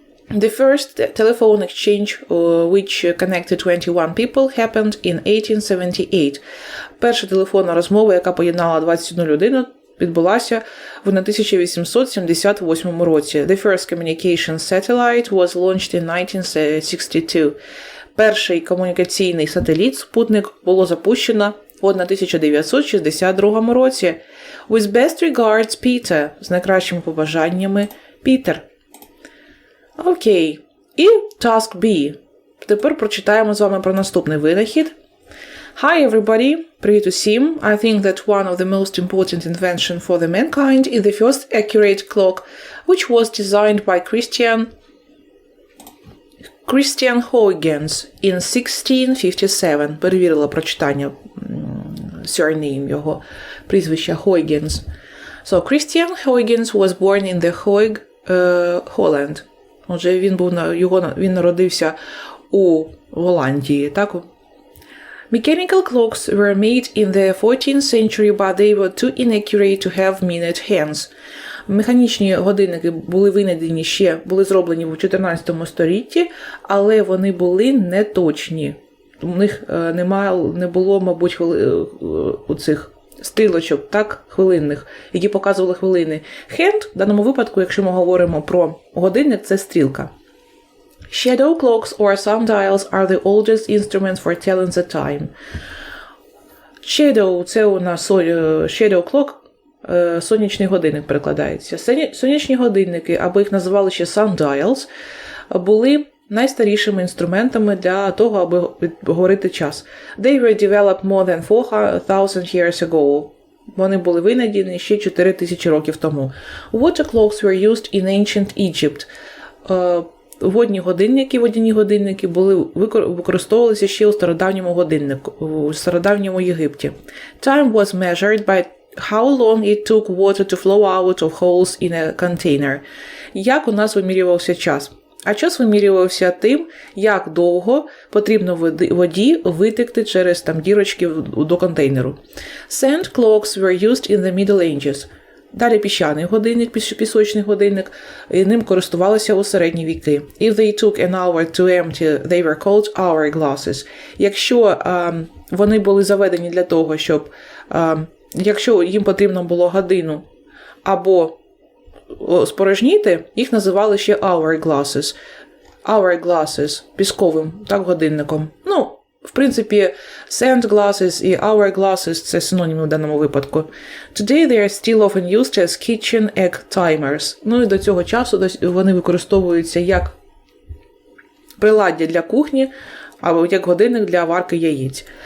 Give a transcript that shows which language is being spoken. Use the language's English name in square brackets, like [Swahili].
[English] The first telephone exchange, which connected 21 people, happened in 1878. [Ukrainian] Перша телефонна розмова, яка поєднала 21 людину, відбулася в 1878 році. [English] The first communication satellite was launched in 1962. [Ukrainian] Перший комунікаційний сателіт-спутник було запущено в 1962 році. [English] With best regards, Peter. [Ukrainian] З найкращими побажаннями, Пітер. Окей. І [English] task B. [Ukrainian] Тепер прочитаємо з вами про наступний винахід. [English] Hi everybody. [Ukrainian] Привіт усім. [English] I think that one of the most important inventions for the mankind is the first accurate clock, which was designed by Christian Huygens in 1657. [Ukrainian] Перевірила прочитання surname його прізвища Huygens. [English] So, Christian Huygens was born in the Hague, Holland. [Ukrainian] Отже, він народився у Голландії, так? [English] Mechanical clocks were made in the 14th century, but they were too inaccurate to have minute hands. [Ukrainian] Механічні годинники були зроблені в 14 столітті, але вони були неточні. У них не було, мабуть, у цих стрілочок, так, хвилинних, які показували хвилини. Hand, в даному випадку, якщо ми говоримо про годинник, це стрілка. [English] Shadow clocks or sundials are the oldest instruments for telling the time. [Ukrainian] Shadow – це у нас [English] shadow clock, [Ukrainian] сонячний годинник перекладається. Сонячні годинники, або їх називали ще sundials, були найстарішими інструментами для того, аби говорити час. [English] They were developed more than 4,000 years ago. [Ukrainian] Вони були винайдені ще 4000 років тому. [English] Water clocks were used in ancient Egypt. [Ukrainian] Водяні годинники використовувалися ще у стародавньому Єгипті. [English] Time was measured by how long it took water to flow out of holes in a container. [Ukrainian] Як у нас вимірювався час? А час вимірювався тим, як довго потрібно воді витекти через дірочки до контейнеру. [English] Sand clocks were used in the Middle Ages. [Ukrainian] Далі піщаний годинник, пісочний годинник, і ним користувалися у середні віки. [English] If they took an hour to empty, they were called hourglasses. [Ukrainian] Якщо вони були заведені для того, щоб, якщо їм потрібно було годину або спорожніти, їх називали ще hourglasses. hourglasses, пісковим, так, годинником. Ну, в принципі, sandglasses і hourglasses – це синоніми в даному випадку. [English] Today they are still often used as kitchen egg timers. [Ukrainian] Ну і до цього часу вони використовуються як приладдя для кухні, або як годинник для варки яєць.